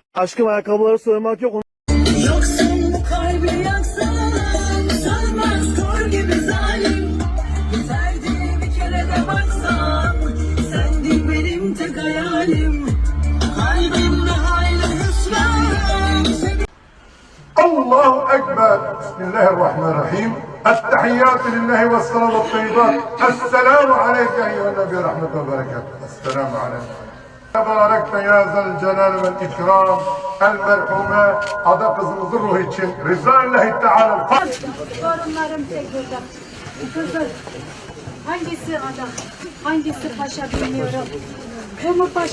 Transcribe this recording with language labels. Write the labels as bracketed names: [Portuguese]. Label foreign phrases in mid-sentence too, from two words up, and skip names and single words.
[Turkish] Aşkım ayakkabıları soymak yok. Yoksun bu kalbi yaksan, sönmez kor gibi zalim. Yeter diye bir kere de baksan, sendin benim tek hayalim. Kalbimde hayli hüsran. [Arabic] الله أكبر. بسم الله الرحمن الرحيم. التحيات لله والصلاة والطيبات. السلام عليك أيها النبي ورحمة الله وبركاته. السلام عليكم. [Turkish] Mübarek [Arabic] يا ذا الجلال والإكرام. المرحومة [Turkish] ada kızımızın ruhu için [Arabic] رضاء الله تعالى. [Turkish] Torunlarım tek burada. Kızım. Hangisi ada? Hangisi paşa bilmiyorum. Bu mu paşa?